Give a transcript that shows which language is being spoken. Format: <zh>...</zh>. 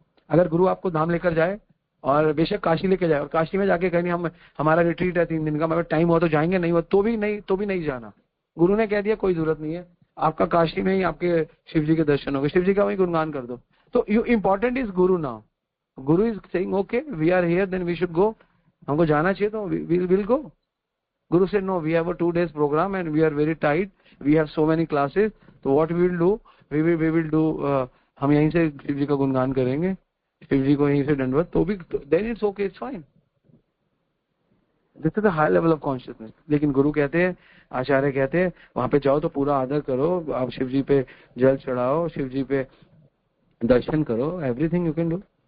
<hi>अगर गुरु आपको धाम लेकर जाए, और बेशक काशी लेके जाए, और काशी में जाके कहीं हमारा रिट्रीट है 3 दिन का, मगर टाइम हो तो जाएंगे, नहीं हो तो भी नहीं जाना। गुरु ने कह दिया कोई जरूरत नहीं है, आपका काशी में ही आपके शिव जी के दर्शन हो गए, शिव जी का वही गुणगान कर दो।</hi> <en>तो you important is Guru now. Guru is saying okay we are here, then we should go,</en> <hi>हमको जाना चाहिए</hi> <en>तो will go. Guru said, no, we have a 2 days program and we are very tight. We have so many classes. So what we will do,</en> <hi>we will do, हम यहीं से शिव जी का गुणगान करेंगे, शिव जी को यहीं से दंडवत, तो भी</hi> <en>then it's okay, it's fine. This is the high level of consciousness.</en> <hi>लेकिन गुरु कहते हैं, आचार्य कहते हैं, वहां पे जाओ तो पूरा आदर करो, आप शिव जी पे जल चढ़ाओ, शिव जी पे दर्शन करो,</hi> <en>Everything you can do.</en>